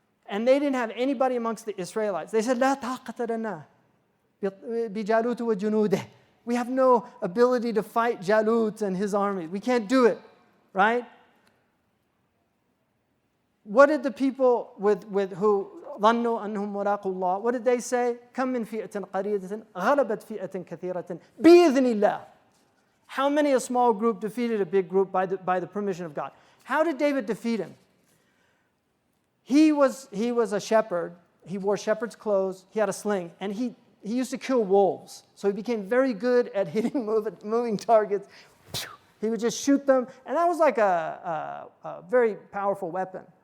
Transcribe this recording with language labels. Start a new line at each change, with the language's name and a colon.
English: And they didn't have anybody amongst the Israelites. They said,
Arabic: "La taqata lana bi Jalut wa junudih."
English: We have no ability to fight Jalut and his army. We can't do it, right? What did the people with who
Arabic: ظنوا أنهم ملاقوا الله,
English: what did they say?
Arabic: كم من فئة قليلة غلبت فئة كثيرة بإذن الله.
English: How many a small group defeated a big group by the permission of God? How did David defeat him? He was a shepherd. He wore shepherd's clothes. He had a sling, and he used to kill wolves. So he became very good at hitting moving targets. He would just shoot them, and that was like a very powerful weapon.